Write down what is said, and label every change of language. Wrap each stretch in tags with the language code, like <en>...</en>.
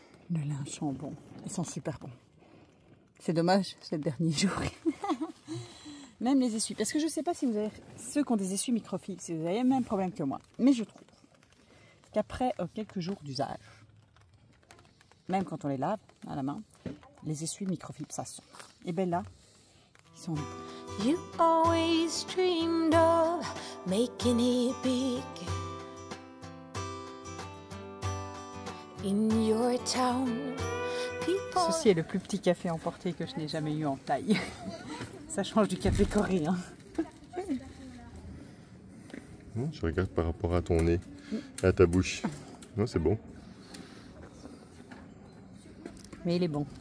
<fr>Le linge sent bon, ils sont super bons. C'est dommage, c'est le dernier jour. Même les essuies, parce que je ne sais pas si vous avez ceux qui ont des essuies microfibres, si vous avez le même problème que moi. Mais je trouve qu'après quelques jours d'usage, même quand on les lave à la main, les essuies microfibres, ça sent. Et bien là, ils sont...</fr> <en>You always dreamed of making it big in your town.</en> <fr>Ceci est le plus petit café emporté que je n'ai jamais eu en taille. Ça change du café coréen. Je regarde par rapport à ton nez, à ta bouche. Non, c'est bon. Mais il est bon.</fr>